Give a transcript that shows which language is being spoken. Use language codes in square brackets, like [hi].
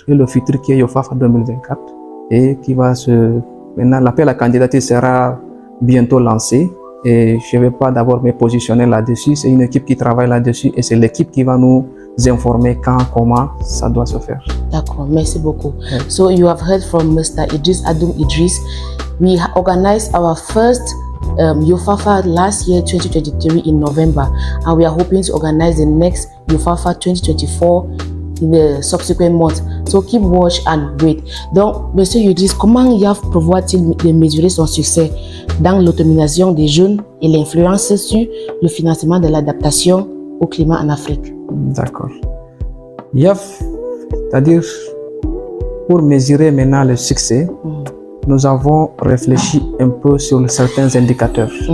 [fr] Et le futur qui est YOFAFA 2024 et qui va Maintenant, l'appel à candidature sera bientôt lancé. Et je ne vais pas d'abord me positionner là-dessus. C'est une équipe qui travaille là-dessus et c'est l'équipe qui va nous informer quand, comment ça doit se faire. D'accord, merci beaucoup. [en] So you have heard from Mr. Idris Adoum Idris. We organized our first YOFAFA last year, 2023, in November, and we are hoping to organize the next YOFAFA 2024 in the subsequent months. So keep watch and wait. [fr] Donc, Monsieur Idris, comment YAF prévoit-il de mesurer son succès dans l'autonomisation des jeunes et l'influence sur le financement de l'adaptation au climat en Afrique? D'accord. YAF, c'est-à-dire pour mesurer maintenant le succès, nous avons réfléchi un peu sur certains indicateurs.